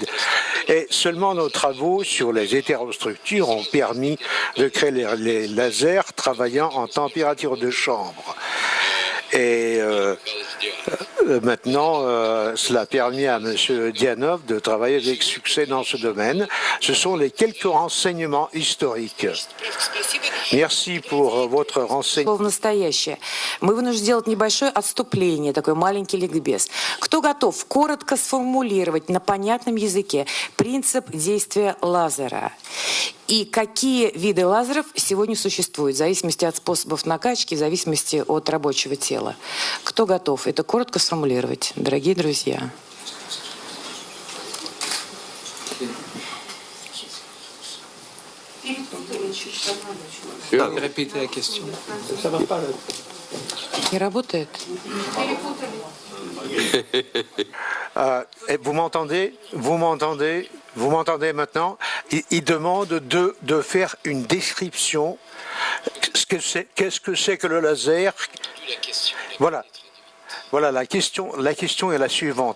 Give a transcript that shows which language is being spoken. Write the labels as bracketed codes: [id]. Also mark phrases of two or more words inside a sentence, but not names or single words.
[fr] Et seulement nos travaux sur les hétérostructures ont permis de créer les lasers travaillant en température de chambre. Et maintenant, cela a permis à M. Dianov de travailler avec succès dans ce domaine. Ce sont les quelques renseignements historiques. Merci pour votre renseignement. [ru] В настоящее. Мы вынуждены сделать небольшое отступление, такой маленький ликбез. Кто готов коротко сформулировать на понятном языке принцип действия лазера? И какие виды лазеров сегодня существуют, в зависимости от способов накачки, в зависимости от рабочего тела? Кто готов это коротко сформулировать, дорогие друзья? [fr] Répétez la question. Ça va pas. [ru] Не работает? [fr] Vous m'entendez? Vous m'entendez? Vous m'entendez maintenant? Il demande de faire une description. Qu'est-ce que c'est que le laser? Voilà. Voilà, la question est la suivante.